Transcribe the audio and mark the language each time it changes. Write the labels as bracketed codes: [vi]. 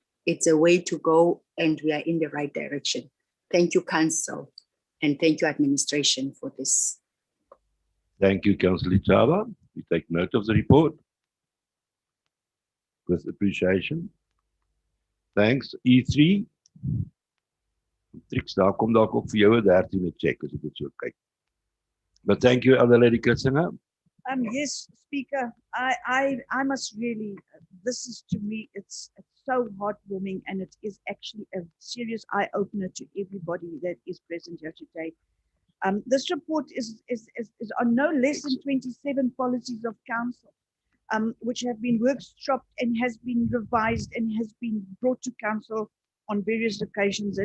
[en] It's a way to go, and we are in the right direction. Thank you, Council, and thank you, administration, for this. Thank you, Councillor Chava. We take note of the report with appreciation. Thanks. E3. [af] Trix, daar kom dalk ook vir jou 'n 13e check as ek dit so kyk. [en] But thank you, Elder Lady Kritzinger. Yes, Speaker, I must really, this is to me, it's so heartwarming, and it is actually a serious eye-opener to everybody that is present here today. This report is on no less than 27 policies of council, which have been workshopped and has been revised and has been brought to council on various occasions.